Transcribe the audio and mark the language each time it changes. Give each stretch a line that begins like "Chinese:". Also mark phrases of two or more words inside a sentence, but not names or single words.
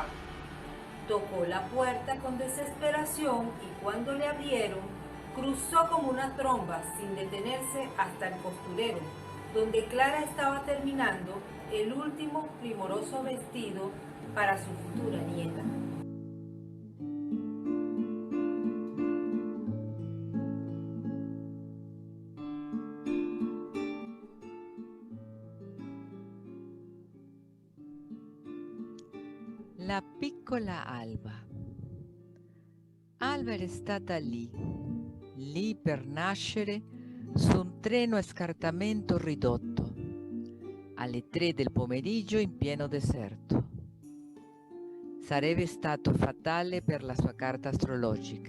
Spanish: Tocó la puerta con desesperación y cuando le abrieron, cruzó como una tromba sin detenerse hasta el costurero, donde Clara estaba terminando el último primoroso vestido para su futura nieta.
Italian: La piccola Alba. Alba era stata lì per nascere su un treno a scartamento ridotto, alle 3 del pomeriggio in pieno deserto. Sarebbe stato fatale per la sua carta astrologica.